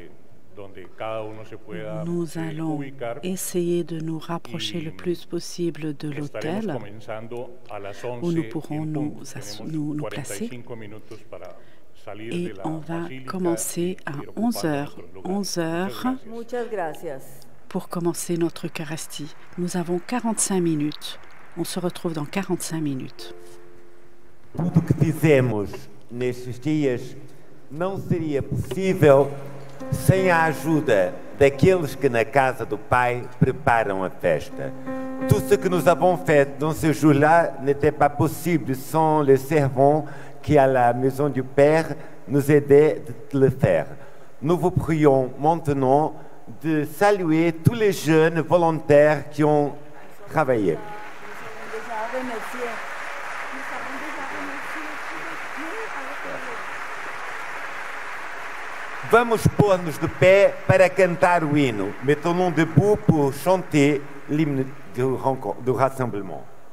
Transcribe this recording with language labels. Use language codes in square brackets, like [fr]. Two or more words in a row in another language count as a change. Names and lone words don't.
[fr] Nous allons essayer de nous rapprocher le plus possible de l'autel où nous pourrons nous placer. Et on va commencer à 11h. 11h pour commencer notre Eucharistie. Nous avons 45 minutes. On se retrouve dans 45 minutes. [pt] Tudo que fizemos nestes dias não seria possível sem a ajuda daqueles que na casa do Pai preparam a festa. [fr] Tout ce que nous avons fait dans ce jour-là n'était pas possible sans les servants qui à la maison du Père nous aidaient de le faire. Nous vous prions maintenant de saluer tous les jeunes volontaires qui ont travaillé. [pt] Vamos pôr-nos de pé para cantar o hino. [fr] Mettons-nous debout pour chanter l'hymne du rassemblement.